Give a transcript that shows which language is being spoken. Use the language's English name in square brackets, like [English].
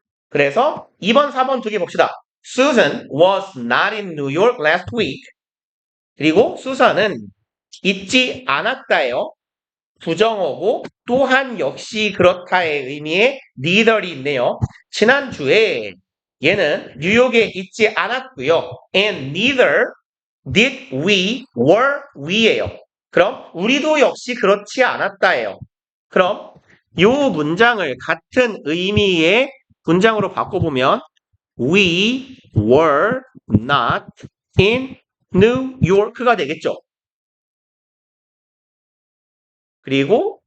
[Korean] 그래서 2번, 4번 두 개 봅시다. [English] Susan was not in New York last week. [Korean] 그리고 수산은 있지 않았다예요. 부정어고 또한 역시 그렇다의 의미의 neither이 있네요. 지난주에 얘는 뉴욕에 있지 않았고요. [English] And neither did we, were we예요. [Korean] 그럼 우리도 역시 그렇지 않았다예요. 그럼 이 문장을 같은 의미의 문장으로 바꿔보면 [English] We were not in New York [Korean] 가 되겠죠. 그리고